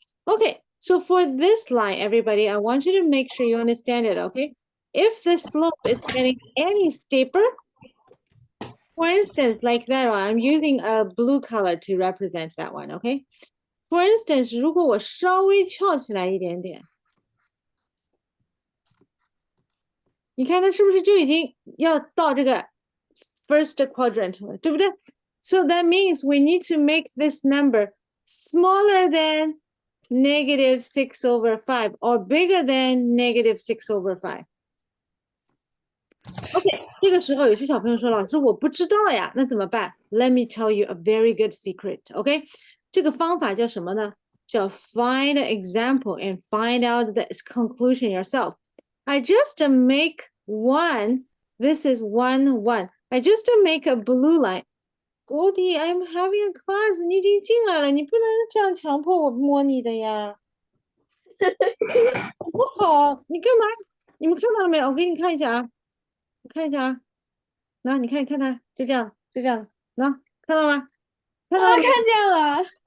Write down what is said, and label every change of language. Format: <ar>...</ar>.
<en>Okay, so for this line, everybody, I want you to make sure you understand it, okay? If the slope is getting any steeper, for instance, like that one, I'm using a blue color to represent that one, okay? For instance,</en> <zh>如果我稍微翘起来一点点，你看它是不是就已经要到这个 first quadrant 了，对不对？</zh> <en>So that means we need to make this number smaller than -6 over 5 or bigger than -6 over 5.</en> <zh>OK， 这个时候有些小朋友说，老师我不知道呀，那怎么办 ？</zh> <en>Let me tell you a very good secret.</en> <zh>OK， 这个方法叫什么呢？</zh> <en>叫 find an example and find out the conclusion yourself. I just make one. This is 1, 1. I just make a blue line. Goldie, I'm having a class.</en> <zh>你已经进来了，你不能这样强迫我摸你的呀。不好，你干嘛？你们看到了没有？我给你看一下啊。我看一下啊，那你看它，就这样，就这样，那看到吗？看到啊，了吗？看见了，</zh>